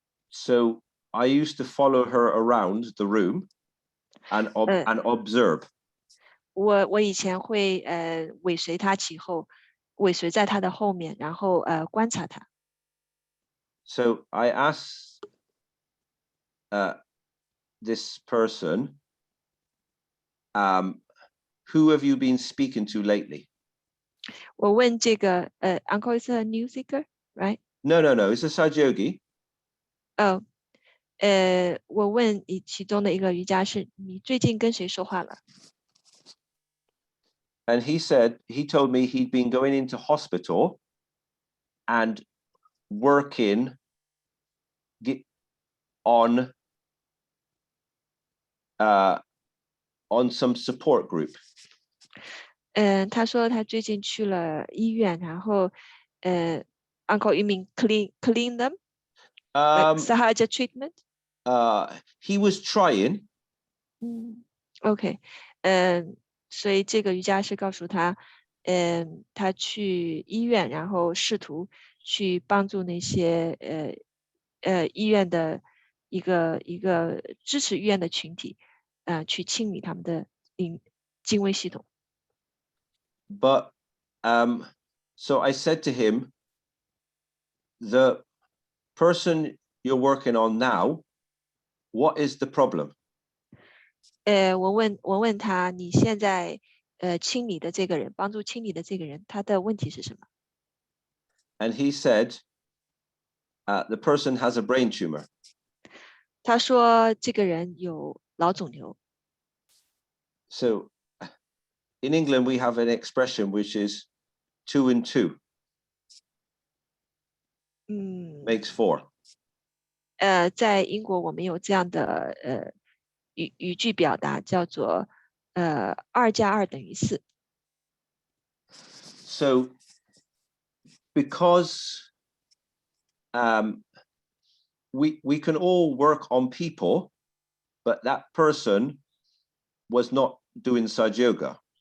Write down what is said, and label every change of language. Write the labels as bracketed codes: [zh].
[en] So I used to follow her around the room and observe. [zh] 我以前会尾随他其后，尾随在他的后面，然后观察他。 [en] So I asked this person, who have you been speaking to lately? [zh] 我问这个 [en] Uncle is a new seeker, right? No, it's a Sajogi. [zh] 我问其中的一个瑜伽士，你最近跟谁说话了？ [en] And he told me he'd been going into hospital and working on some support group. [zh] 他说他最近去了医院，然后 [en] Uncle, you mean clean them? Like Sahaja treatment? He was trying. OK. [zh] 所以这个瑜伽师告诉他，他去医院，然后试图去帮助那些医院的一个支持医院的群体，去清理他们的精微系统。 [en] But so I said to him, the person you're working on now, what is the problem? [zh] 我问他，你现在清理的这个人，帮助清理的这个人，他的问题是什么？ [en] And he said, the person has a brain tumor. [zh] 他说这个人有脑肿瘤。 [en] So in England, we have an expression which is 2 and 2. makes 4. [zh] 在英国我们有这样的语句表达，叫做2加2等于4。 [en] So because we can all work on people, but that person was not doing Sahaja yoga.